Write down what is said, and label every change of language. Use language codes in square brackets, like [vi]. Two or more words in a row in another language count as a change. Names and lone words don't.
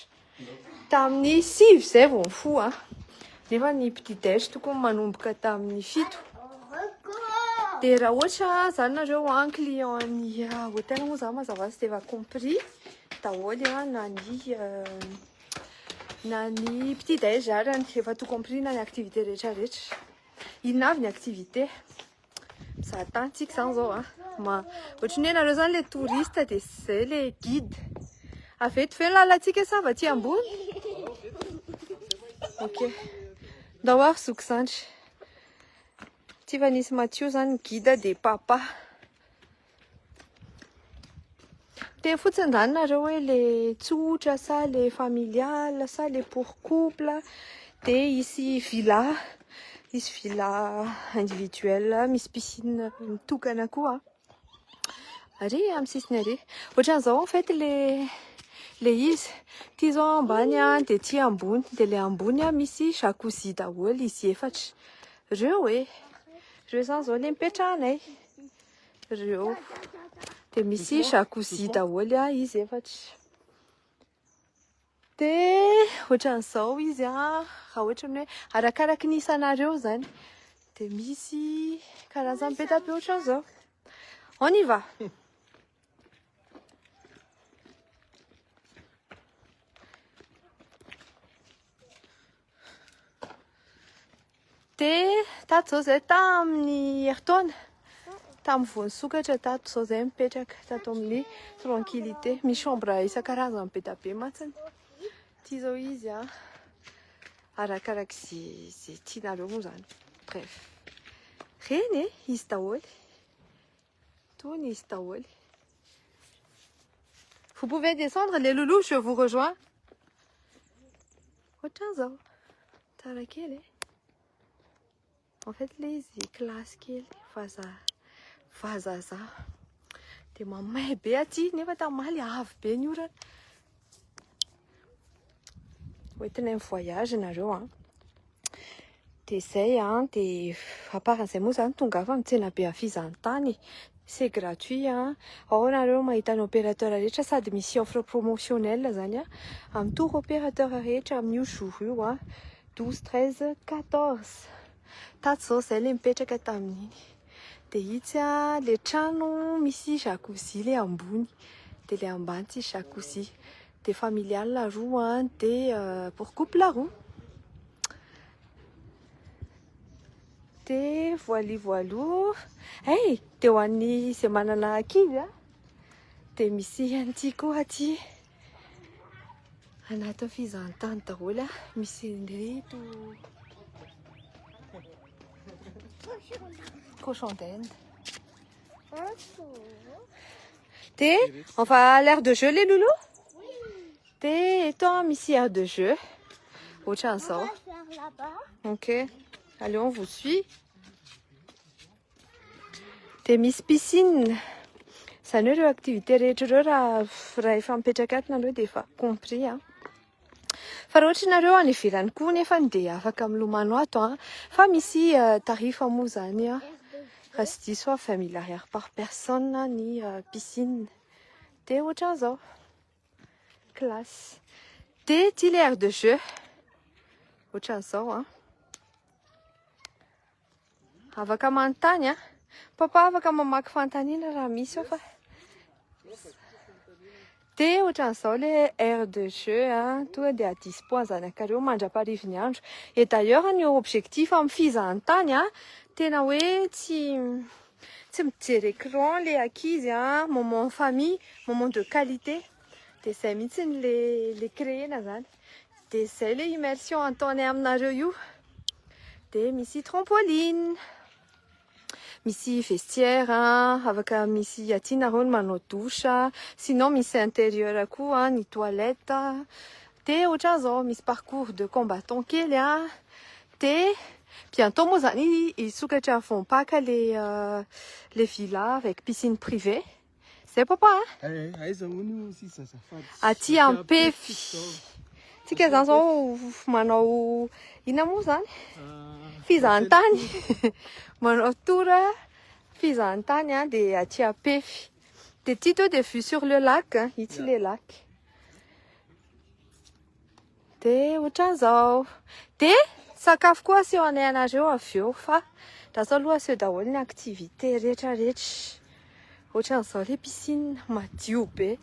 [mg] Tamin'ny 6 zay vao mifoha nefa ny [fr] petit déj [mg] tokony manomboka tamin'ny 7. Dia raha ohatra zany nareo client ny hôtel moa zany mazava tsy efa compris daholo na ny [fr] petit déj [mg] ary efa [fr] tout compris [mg] na ny activité rehetrarehetra. Inona avy ny activité? Mizaha tany tsika zany zao ohatrany hoe nareo zany [fr] le touriste [mg] dia zay [fr] le guide. [mg] Aveto ve lalantsika sa va ty ambony? Ok. Ndao ary zoky zany. Ty fa nisy Mathieu zany guide dia papa. Dia fotsiny zany nareo hoe le tsotra sa [fr] le familial [mg] sa [fr] le pour couple [mg] dia hisy villa. Misy [fr] villa individuelle, [mg] misy piscine mitokana koa. Ary amin'ny sisiny ary. Ohatran'izao [fr] en fait le [mg] izy. Ty zao ambany dia ty ambony. Dia le ambony misy jacuzzi daholo izy efatra. Reo zany zao le mipetrahanay. Reo. Dia misy jacuzzi daholo izy efatra. Dia ohatran'izao izy raha ohatrany hoe arakaraky ny isanareo zany. Dia misy karazany be da be ohatran'izao. [fr] On y va. [mg] Dia tato zao zay tamin'ny heritaona tamin'ny voan'ny sokatra tato zao zay mipetraka tato amin'ny tranquillité. Misy chambre isan-karazany be da be matsiny. Ty zao izy arakaraky izay tianareo moa zany. Bref. Reny izy daholo. Tony izy daholo. [fr] Vous pouvez descendre, les loulous, je vous rejoins. [mg] Otanzo, tara kely. [fr] En fait, les classes [mg] kely, vazaza. De mamay be aty, nefa tamaly avo be ny orana. Hoentina amin'ny voyage nareo an. De zay an, de [fr] à part [mg] an'izay moa zany tonga afa mitsena be afizahan-tany. [fr] C'est gratuit hein. [mg] Ao nareo mahita ny opérateur rehetra sady misy [fr] offre promotionnelle [mg] zany a. Amin'ny [fr] tour opérateur [mg] rehetra amin'io jour io a. 12, 13, 14. Tato zao zay le mipetraka tamin'iny. De itsy a le trano misy jacuzzi le ambony. De le ambany tsisy jacuzzi. [fr] De familial la roue hein. De pour couple la roue. De voilou. [mg] Hey, de ho an'ny izay manana ankizy a. De misy an'ity koa aty. Anaty fizahan-tany daholo a. Misy reto. [fr] Cochon d'Inde. De, on va à l'aire de jeu les loulous? De, étant misy aire de jeu. [mg] Ohatran'izao. Ok. [fr] Allez, on vous suit. [mg] De misy [fr] piscine. [mg] Zany hoe ireo activité rehetra ireo raha efa mipetraka ato nareo dia efa compris hein. Fa raha ohatra nareo any ivelany koa nefa dia afaka milomano ato hein. Fa misy tarifa moa zany hein. Raha tsy diso 20 000 ariary [fr] par personne [mg] ny piscine. De ohatran'izao. Classe. De ty [fr] le aire de jeu. Ohatran'izao hein. [mg] Afaka manontany hein. Papa afaka mamaky fantaniana raha misy ao fa. De ohatran'izao [fr] le aire de jeu hein. [mg] Tonga dia [fr] à dispo [mg] zanak'areo mandra-parivony andro. [fr] Et d'ailleurs [mg] ny objectif amin'ny fizahan-tany hein. Tena hoe tsy mijery écran le ankizy hein. [fr] Moment en famille, moment de qualité. [mg] De zay mihitsy le créena zany. De zay le immersion ataony aminareo io. De misy trampoline. Misy vestiaire hein. Afaka misy aty nareo ny manao douche. Sinon misy intérieur koa hein, ny toilette. De ohatran'izao misy [fr] parcours de combattant [mg] kely hein. [fr] De bientôt [mg] moa zany isokatra voampaka [fr] les villas avec piscine privée. C'est papa hein? [mg] Aty ampefy. Tsika zany zao manao ina moa zany? Fizahan-tany. Manao tour fizahan-tany hein, de aty ampefy. De ty [fr] de vue sur le lac hein. Itsy le lac. [mg] De ohatran'izao. De sakafo koa aseho anay anareo avy eo fa raha zao aloha aseho daholo ny activité rehetra. Ohatran'izao [fr] le piscine [mg] madio be.